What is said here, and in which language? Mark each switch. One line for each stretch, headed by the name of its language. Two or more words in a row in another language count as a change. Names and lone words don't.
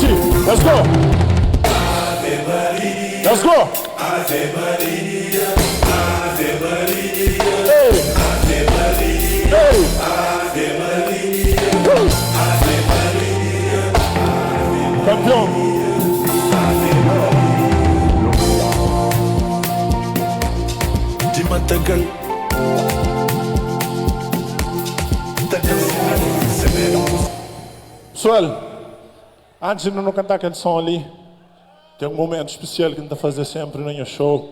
English: Let's go.
Portuguese: Ave Maria,
English: Let's go.
Portuguese: Ave Maria, Ave Maria, Hey. Ave Maria, Hey. Ave Maria, Woo. Ave Maria, Campeão. de Matagal. Pessoal, antes de não cantar aquele som ali, tem um momento especial que a gente está a fazer sempre no show.